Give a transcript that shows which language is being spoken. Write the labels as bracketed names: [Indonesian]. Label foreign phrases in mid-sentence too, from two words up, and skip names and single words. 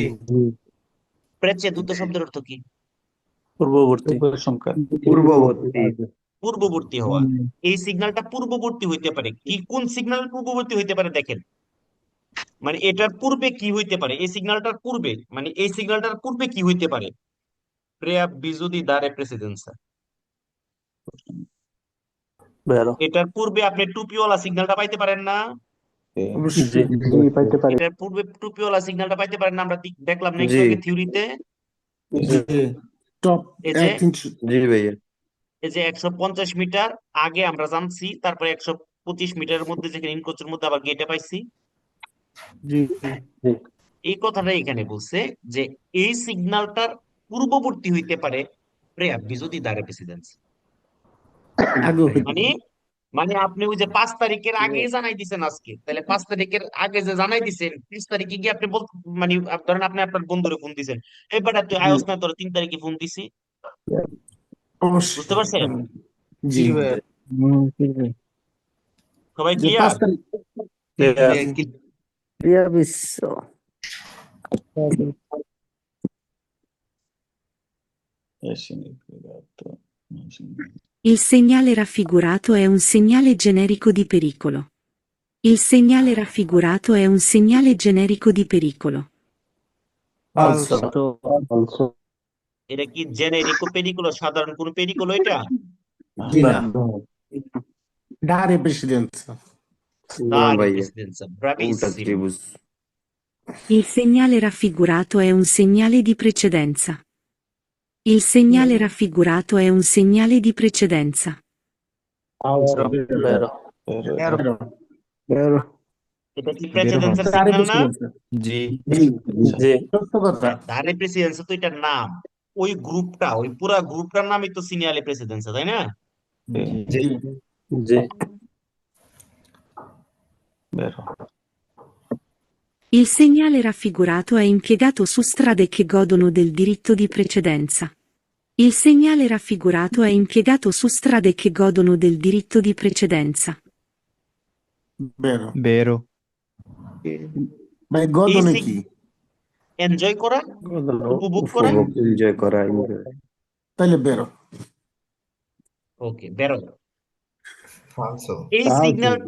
[Bangla] প্রেচেদুত শব্দের অর্থ কি? পূর্ববর্তী। পূর্ববর্তী হওয়া। এই সিগন্যালটা পূর্ববর্তী হইতে পারে। কি, কোন সিগন্যাল পূর্ববর্তী হইতে পারে? দেখেন, মানে এটার পূর্বে কি হইতে পারে? এই সিগন্যালটার পূর্বে, মানে এই সিগন্যালটার পূর্বে কি হইতে পারে? [Italian] preavviso di dare precedenza। [Bangla] এটার পূর্বে আপনি টুপিওয়ালা সিগন্যালটা পাইতে পারেন না? এটার পূর্বে টুপিওয়ালা সিগন্যালটা পাইতে পারেন না? আমরা দেখলাম না একটু আগে থিওরিতে। এই যে 150 মিটার আগে আমরা জানছি, তারপরে 125 মিটারের মধ্যে যেখানে ইনকোচের মধ্যে আবার গেটে পাইছি। এই কথাটা এখানে বলছে যে এই সিগন্যালটার পূর্ববর্তী হইতে পারে [Italian] preavviso di dare precedenza। [Bangla] মানে মানে আপনি ওই যে 5 তারিখের আগে জানাই দিছেন আজকে, তাহলে 5 তারিখের আগে যে জানাই দিছেন, 30 তারিখে গিয়ে আপনি মানে ধরেন আপনি আপনার বন্ধুরে ফোন দিছেন, এবারে তুই আয়োস না, তোর 3 তারিখে ফোন দিছি। বুঝতে পারছেন? জি সবাই ক্লিয়ার? [Italian] Il segnale raffigurato è un segnale generico di pericolo. Il segnale raffigurato è un segnale generico di pericolo. [Bangla] এটা কি [Italian] generico pericolo, [Bangla] সাধারণ কোন পেরিকুলো এটা? [Italian] Dare precedenza. Dare precedenza, bravissimo। Il segnale raffigurato è un segnale di precedenza. Il segnale raffigurato è un segnale di precedenza. [Bangla] এটা কি প্রেসিডেন্সের সিগন্যাল না? জি। [Italian] dare precedenza [Bangla] তো এটার নাম। ওই গ্রুপটা, ওই পুরা গ্রুপটার নামই তো [Italian] segnale precedenza, [Bangla] তাই না? জি জি জি [Italian] Il segnale raffigurato è impiegato su strade che godono del diritto di precedenza. Il segnale raffigurato è impiegato su strade che godono del diritto di precedenza. [Bangla] বেরো এই এনজয় করা, উপভোগ করা। এনজয় করা ওকে, বেরো। ফালসো এই সিগন্যালটা